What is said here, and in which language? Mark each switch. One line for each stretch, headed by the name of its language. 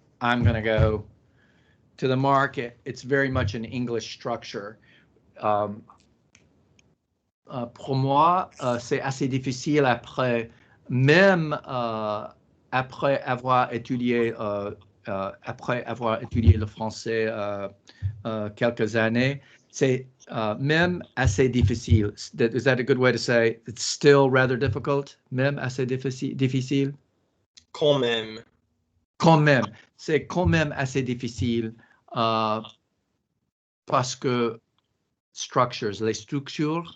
English: I'm gonna go to the market. It's very much an English structure.
French: Pour moi, c'est assez difficile après, même après avoir étudié le français quelques années, c'est même assez difficile.
English: Is that a good way to say it's still rather difficult?
French: Même assez difficile? Quand même. Quand même. C'est quand même assez difficile parce que les structures,